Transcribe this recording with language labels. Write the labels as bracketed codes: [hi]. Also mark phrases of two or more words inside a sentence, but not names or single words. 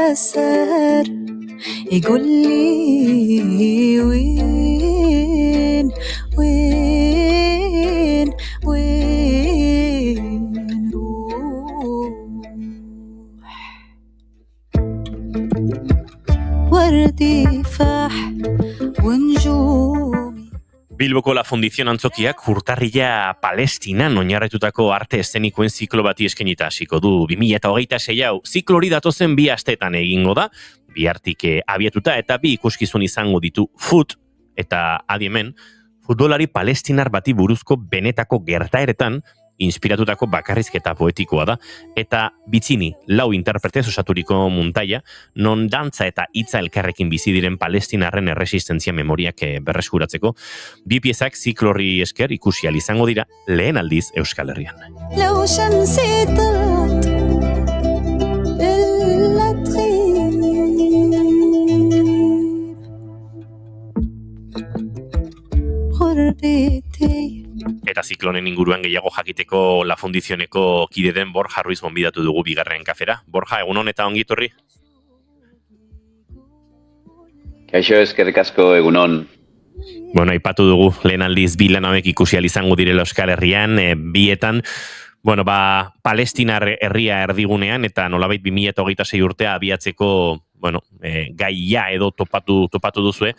[ar] السهر يقول لي وين وردي فاح ونجومي [eu] Bilboko La Fundizion antzokiak urtarrila Palestinan oinarritutako arte eszenikoen ziklo bati eskainita hasiko du. 2026 hau ziklo hori datozen 2 asteetan egingo da, bihartik abiatuta eta 2 ikuskizun izango ditu Foot eta adi hemen, futbolari palestinar bati buruzko benetako gertaeretan inspiratutako bakarrizketa poetikoa da, eta Bitzini 4 interpretez osaturiko muntaia, non dantza eta hitza elkarrekin bizi diren palestinarren erresistentzia memoriak berreskuratzeko, 2 piezak ziklo horri esker ikusi ahal izango dira lehen aldiz Euskal Herrian. [ar] لو شمسي طلعت إلا تغيب غربتي [eu] Eta ziklonen inguruan gehiago jakiteko La Fundizioneko kide den Borja Ruiz gonbidatu dugu bigarren kafera. Borja, egunon eta ongi etorri? Kaixo, eskerrik asko, egunon. Bueno, aipatu dugu lehen aldiz 2 lan hauek ikusi ahal izango direla Euskal Herrian, bietan, bueno, Palestinar herria erdigunean eta nolabait 2026 urtea abiatzeko, bueno, gaia edo topatu duzue.